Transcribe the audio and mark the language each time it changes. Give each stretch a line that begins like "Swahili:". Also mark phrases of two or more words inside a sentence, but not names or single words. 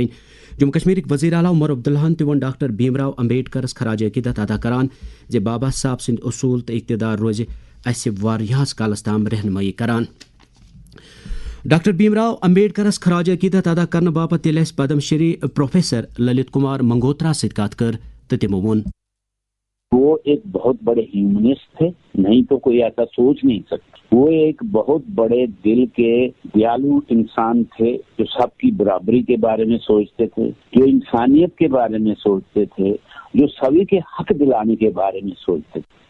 Kashmiri: جموں کشمیرٕکۍ وزیر اعلیٰ عمر عبداللہن تہِ ووٚن ڈاکٹر بھیم راؤ امبیڈکرس خراج عقیدت ادا کران زِ بابا صاحب سٕنٛدۍ اصوٗل تہٕ اقتدار روزِ اسہِ واریاہس کالس تام رہنمٲیی کران۔ ڈاکٹر بھیم راؤ امبیڈکرس خراج عقیدت ادا کرنہٕ باپتھ ییٚلہِ اسہِ پدم شری پروفیسر للت کمار منگوترا سۭتۍ کتھ کٔر تہٕ تِمو ووٚن
Urdu: وہ ایک بہت بڑے ہیومنسٹ تھے، نہیں تو کوئی ایسا سوچ نہیں سکتا۔ وہ ایک بہت بڑے دل کے دیالو انسان تھے جو سب کی برابری کے بارے میں سوچتے تھے، جو انسانیت کے بارے میں سوچتے تھے، جو سبھی کے حق دلانے کے بارے میں سوچتے تھے۔